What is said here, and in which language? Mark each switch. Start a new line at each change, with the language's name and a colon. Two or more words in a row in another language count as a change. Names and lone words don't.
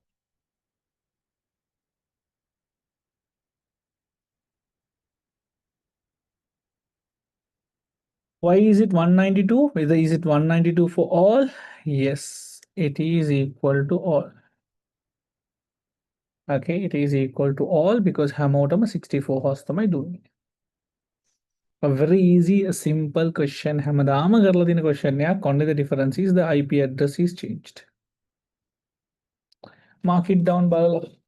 English: Why is it 192? Whether is it 192 for all? Yes, it is equal to all. Okay, it is equal to all because
Sinhala: හැමෝටම 64 horse තමයි දුන්නේ.
English: A very easy, a simple question.
Sinhala: හැමදාම කරලා තියෙන question එකක්.
English: Only the difference is the IP address is changed. Mark it down බලලා.